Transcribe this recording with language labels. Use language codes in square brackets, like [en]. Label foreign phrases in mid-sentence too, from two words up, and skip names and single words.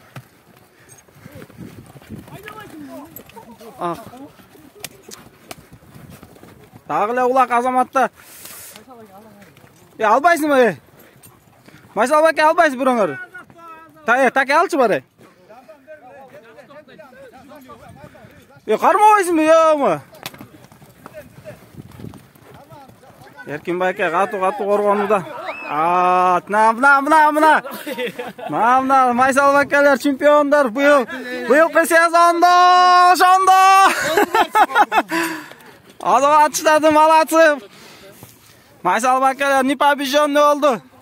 [ky] Дагы эле улак Азаматта. Албайсыңбы? Майсал Байке албайсың бирөөңөр. Таке алчы бар. Кармабайсыңбы, yo'qmi? Erkin Bayke катуу коргонууда. Мына Майсал Байкелер чемпиондор быйылкы сезондо ошондо. Азаматчыларды молодцы. Майсал Байкелер непобежденный болду.